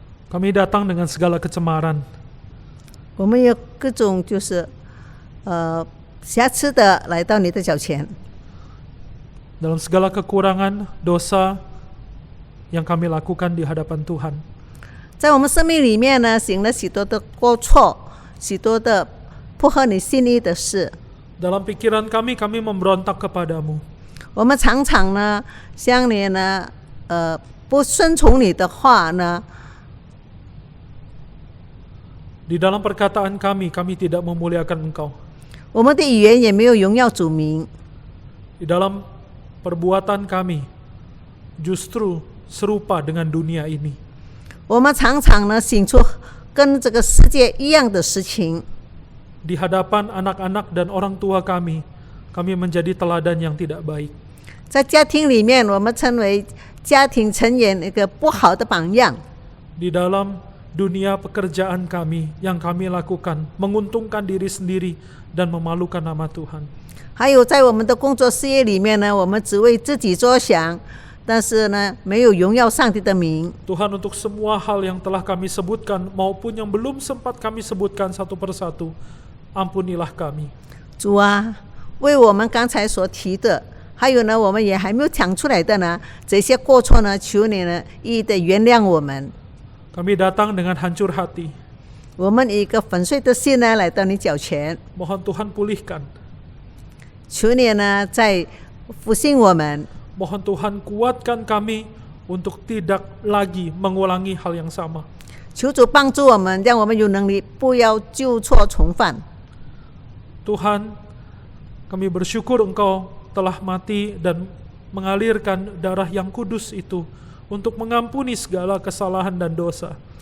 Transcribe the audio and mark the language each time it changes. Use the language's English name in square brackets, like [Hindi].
[Indonesian] kami datang dengan segala kecemaran. [Chinese] 我们有各种就是瑕疵的来到你的脚前， [Indonesian] Dalam segala kekurangan, dosa yang kami lakukan di hadapan Tuhan. [Chinese] 在我们生命里面呢，行了许多的过错，许多的不合你心意的事。 [Indonesian] Dalam pikiran kami memberontak kepadamu. [Chinese] 我们常常呢，向你呢，不顺从你的话呢， [Indonesian] Di dalam perkataan kami tidak memuliakan Engkau. [Chinese] 我们的语言也没有荣耀主名。 [Indonesian] Di dalam perbuatan kami justru serupa dengan dunia ini. [Chinese] 我们常常呢，行出跟这个世界一样的事情。 [Indonesian] Di hadapan anak-anak dan orang tua kami menjadi teladan yang tidak baik. [Chinese] 在家庭里面，我们成为家庭成员一个不好的榜样。 [Indonesian] Di dalam dunia pekerjaan kami yang kami lakukan menguntungkan diri sendiri dan memalukan nama Tuhan. [Chinese] 还有在我们的工作事业里面呢，我们只为自己着想，但是呢，没有荣耀上帝的名。 [Indonesian] Tuhan, untuk semua hal yang telah kami sebutkan maupun yang belum sempat kami sebutkan satu persatu, ampunilah kami. [Chinese] 主啊，为我们刚才所提的，还有呢，我们也还没有讲出来的呢，这些过错呢，求你呢一一的原谅我们。 [Indonesian] Kami datang dengan hancur hati. [Chinese] 我们以一个粉碎的心呢，来到你脚前， [Indonesian] Mohon Tuhan pulihkan. [Chinese] 求你呢再复兴我们。 [Indonesian] Mohon Tuhan kuatkan kami untuk tidak lagi mengulangi hal yang sama. [Chinese] 求主帮助我们，让我们有能力不要旧错重犯。 [Indonesian] Tuhan, kami bersyukur Engkau telah mati dan mengalirkan darah yang kudus itu untuk mengampuni segala kesalahan dan dosa.